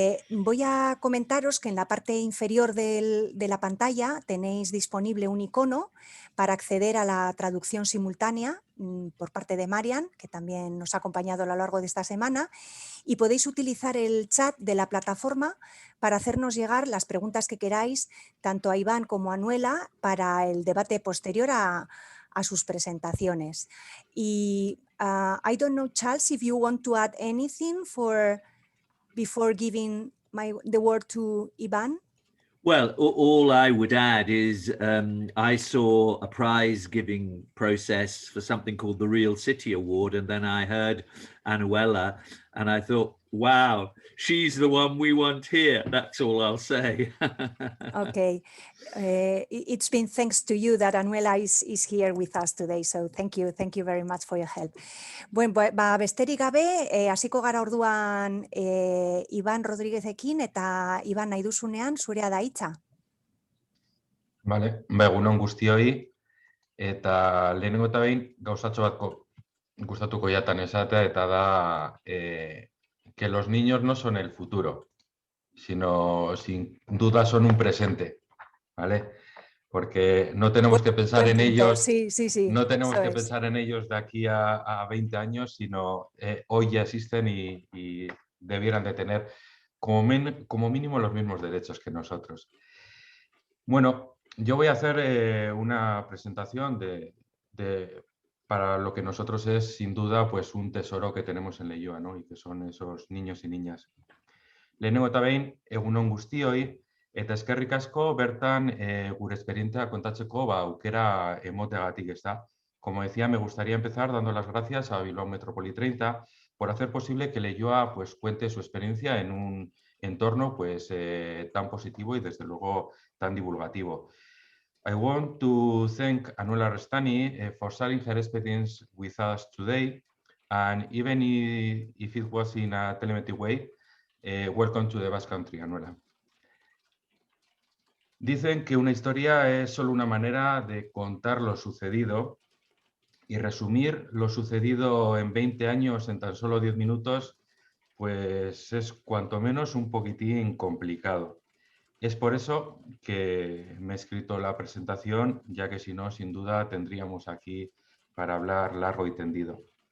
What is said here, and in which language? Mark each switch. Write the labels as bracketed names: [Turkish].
[Spanish] Voy a comentaros que en la parte inferior de la pantalla tenéis disponible un icono para acceder a la traducción simultánea por parte de Marian, que también nos ha acompañado a lo largo de esta semana, y podéis utilizar el chat de la plataforma para hacernos llegar las preguntas que queráis, tanto a Iván como a Anuela, para el debate posterior a sus presentaciones. [English] Y I don't know, Charles, if you want to add anything before giving the word to Ivan. Well, all I would add is I saw a prize-giving process for something called the Real City Award, and then I heard Anuela, and I thought, wow, she's the one we want here. That's all I'll say. Okay. It's been thanks to you that Anuela is here with us today, so thank you very much for your help. [Basque] Bueno, besterik gabe, hasiko gara orduan Iban Rodriguezekin, eta Iban nahi duzunean zurea da hitza. Vale, egunon guztioi, eta lehenengo eta behin gauzatxo bat gustatuko jatan esatea, eta da [Spanish] que los niños no son el futuro, sino sin duda son un presente, ¿vale? Porque no tenemos que pensar en ellos, sí. no tenemos que pensar en ellos de aquí a 20 años, sino hoy ya existen y debieran de tener como mínimo los mismos derechos que nosotros. Bueno, yo voy a hacer una presentación para lo que nosotros es sin duda pues un tesoro que tenemos en Leioa, ¿no? Y que son esos niños y niñas. [Basque] Lehenengo eta behin, egunon guztioi, eta eskerrik asko bertan gure esperientzia kontatzeko aukera emoteagatik, ezta. [Spanish] Como decía, me gustaría empezar dando las gracias a Bilbao Metropoli-30 por hacer posible que Leioa pues cuente su experiencia en un entorno pues tan positivo y desde luego tan divulgativo. [English] I want to thank Anuela Ristani for sharing her experience with us today, and even if it was in a telemetric way, welcome to the Basque Country, Anuela. [Spanish] Dicen que una historia es solo una manera de contar lo sucedido, y resumir lo sucedido en 20 años en tan solo 10 minutos, pues es cuanto menos un poquitín complicado. Es por eso que me he escrito la presentación, ya que si no, sin duda, tendríamos aquí para hablar largo y tendido.